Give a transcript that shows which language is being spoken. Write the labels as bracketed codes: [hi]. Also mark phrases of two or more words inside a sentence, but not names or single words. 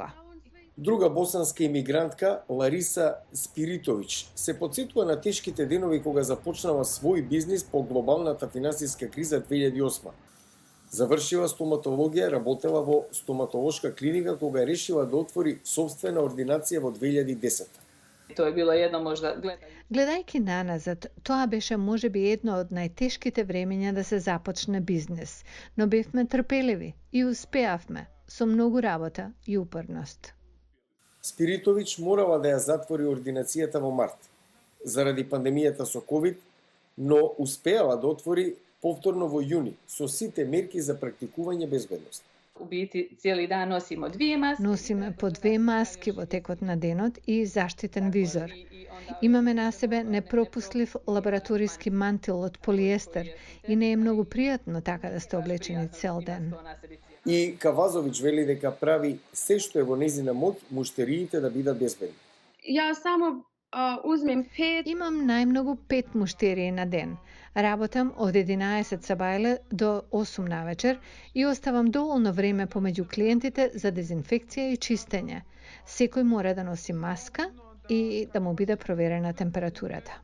[mk] Друга босанска имигрантка, Лариса Спиритович, се потсетува на тешките денови кога започнала свој бизнис по глобалната финансиска криза 2008. Завршила стоматологија, работела во стоматолошка клиника кога решила да отвори собствена ординација во 2010. [bs] To je bilo jedno možda [mk] Гледајќи наназад, тоа беше можеби едно од најтешките времења да се започне бизнес, но бевме трпеливи и успеавме со многу работа и упорност. Спиритович морала да ја затвори ординацијата во март заради пандемијата со COVID, но успеала да отвори повторно во јуни со сите мерки за практикување безбедност. [bs] u biti cijeli dan nosimo 2 maske. [mk] Носиме по 2 маски во текот на денот и заштитен визор. Имаме на себе непропуслив лабораториски мантил од полиестер и не е многу пријатно така да сте облечени цел ден. И Кавазович вели дека прави се што е во незина моќ муштериите да бидат безбедни. [bs] ja samo uzmem 5 [mk] Имам најмногу 5 муштерии на ден. Работам од 11 сабајле до 8 навечер и оставам доволно време помеѓу клиентите за дезинфекција и чистење. Секој мора да носи маска и да му биде проверена температурата.